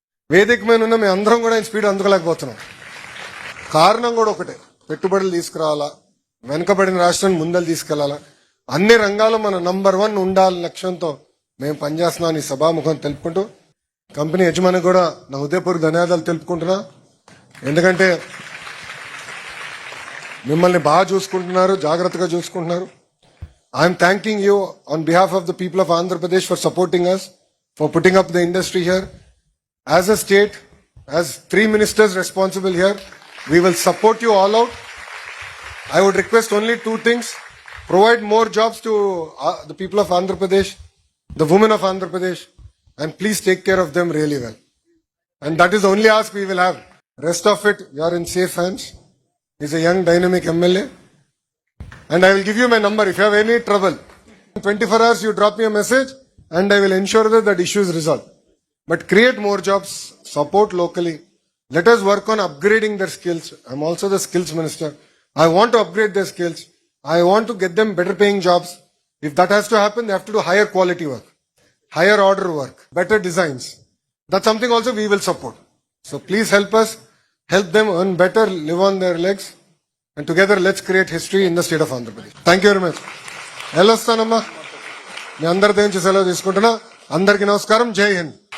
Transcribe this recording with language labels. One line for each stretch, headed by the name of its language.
Telugu: వేదిక మీద ఉన్న మేము అందరం కూడా ఆయన స్పీడ్ అందుకోలేకపోతున్నాం. కారణం కూడా ఒకటే, పెట్టుబడులు తీసుకురావాలా, వెనుకబడిన రాష్ట్రాన్ని ముందలు తీసుకెళ్లాలా, అన్ని రంగాల్లో మన నంబర్ 1 ఉండాలని లక్ష్యంతో మేము పనిచేస్తున్నాం ఈ సభాముఖం తెలుపుకుంటూ, కంపెనీ యజమాని కూడా నా హృదయపూర్వక ధన్యవాదాలు తెలుపుకుంటున్నా. ఎందుకంటే మిమ్మల్ని బాగా చూసుకుంటున్నారు, జాగ్రత్తగా చూసుకుంటున్నారు.
English: I'm thanking you on behalf of the people of Andhra Pradesh for supporting us, for putting up the industry here. As a state, as 3 ministers responsible here, we will support you all out. I would request only 2 things. Provide more jobs to the people of Andhra Pradesh, the women of Andhra Pradesh, and please take care of them really well. And that is the only ask we will have. Rest of it, you are in safe hands. He's a young, dynamic MLA. And I will give you my number if you have any trouble. In 24 hours, you drop me a message and I will ensure that issue is resolved. But create more jobs, support locally. Let us work on upgrading their skills. I'm also the skills minister. I want to upgrade their skills. I want to get them better paying jobs. If that has to happen, they have to do higher quality work, higher order work, better designs. That's something also we will support. So please help us, help them earn better, live on their legs, and together let's create history in the state of Andhra Pradesh. Thank you very much.
Telugu: Hello, మీ అందరి నుంచి సెలవు తీసుకుంటున్నా. అందరికీ నమస్కారం. జై హింద్.